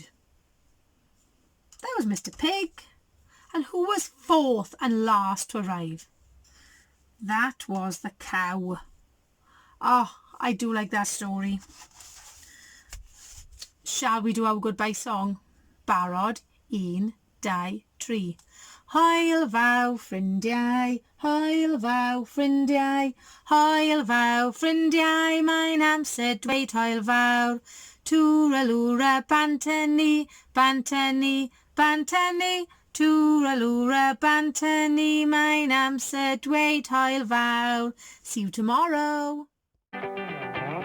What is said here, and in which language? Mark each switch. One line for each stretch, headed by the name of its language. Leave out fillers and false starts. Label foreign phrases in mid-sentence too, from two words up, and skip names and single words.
English: That was Mr. Pig. And who was fourth and last to arrive? That was the cow. Oh, I do like that story. Shall we do our goodbye song?
Welsh: Barod, 1, 2, 3. Hwyl fawr ffrindiau, hwyl fawr ffrindiau, hwyl fawr ffrindiau, mae'n amser dweud hwyl fawr. Twralwra bantynni, bantynni, bantynni, twralwra bantynni, mae'n amser dweud hwyl fawr.
English: See you tomorrow.